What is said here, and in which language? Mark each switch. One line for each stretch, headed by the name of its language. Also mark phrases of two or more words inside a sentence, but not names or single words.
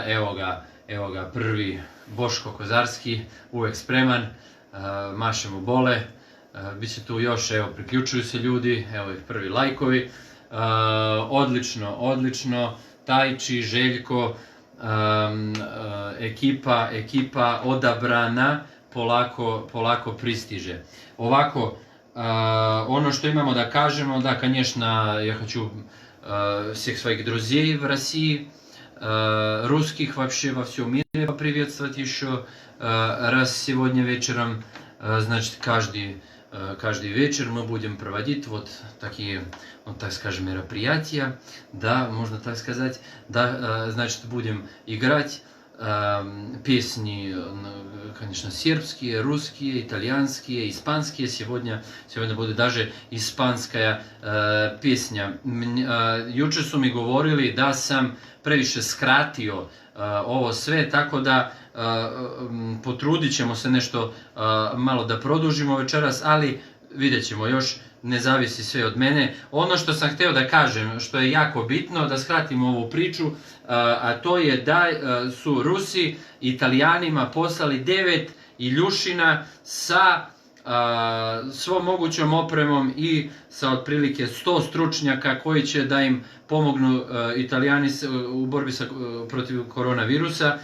Serbian: Evo ga prvi Boško Kozarski, uvek spreman, mašemo bole, bit će tu još, evo priključuju se ljudi, evo ih prvi lajkovi, odlično, Tajči, Željko, ekipa odabrana, polako pristiže. Ovako, ono что imamo da kažemo, da,
Russian: конечно, я хочу всех своих друзей в России, русских вообще во всем мире поприветствовать еще раз сегодня вечером. Значит, каждый вечер мы будем проводить вот такие, вот так скажем, мероприятия, да, можно так сказать, да, значит, будем играть песни, конечно, сербские, русские, итальянские, испанские. Сегодня будет даже испанская песня.
Serbian: Juče su mi govorili da sam previše skratio ovo sve, tako da potrudit ćemo se nešto malo da produžimo večeras, ali vidjet ćemo još, ne zavisi sve od mene. Ono što sam hteo da kažem, što je jako bitno, da skratimo ovu priču, a to je da su Rusi Italijanima poslali 9 iljušina sa svom mogućom opremom i sa otprilike 100 stručnjaka koji će da im pomognu Italijani u borbi protiv koronavirusa.